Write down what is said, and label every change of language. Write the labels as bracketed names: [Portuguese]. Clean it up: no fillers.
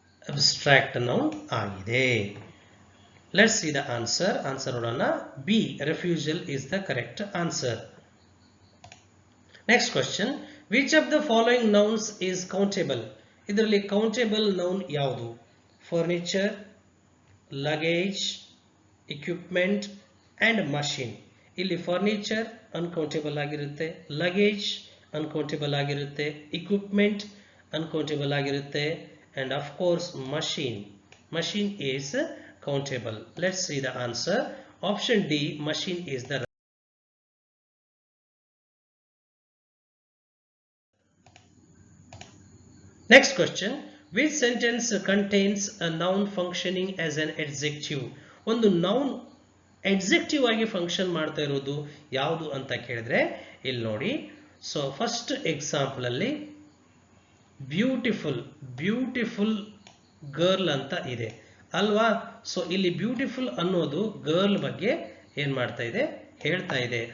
[English] Abstract noun ಆಗಿದೆ. Let's see the answer. [Kannada] Answer ನೋಡೋಣ. [English] B, refusal is the correct answer. Next question. Which of the following nouns is countable. [Kannada] ಇದರಲ್ಲಿ countable noun ಯಾವುದು? [English] Furniture, luggage, equipment and machine. [Kannada] ಇಲ್ಲಿ furniture uncountable ಆಗಿರುತ್ತೆ, luggage uncountable ಆಗಿರುತ್ತೆ, equipment uncountable ಆಗಿರುತ್ತೆ, [English] and of course machine is countable. Let's see the answer. Option D, machine is the right. Next question, which sentence contains a noun functioning as an adjective? [Kannada] ಒಂದು noun adjective ಆಗಿ function ಮಾಡ್ತಾ ಇರೋದು ಯಾವುದು ಅಂತ ಕೇಳಿದ್ರೆ ಇಲ್ಲಿ ನೋಡಿ. ಸೊ ಫಸ್ಟ್ ಎಕ್ಸಾಂಪಲ್ ಅಲ್ಲಿ ಬ್ಯೂಟಿಫುಲ್ ಗರ್ಲ್ ಅಂತ ಇದೆ ಅಲ್ವಾ. ಸೊ ಇಲ್ಲಿ ಬ್ಯೂಟಿಫುಲ್ ಅನ್ನೋದು ಗರ್ಲ್ ಬಗ್ಗೆ ಏನ್ ಮಾಡ್ತಾ ಇದೆ, ಹೇಳ್ತಾ ಇದೆ.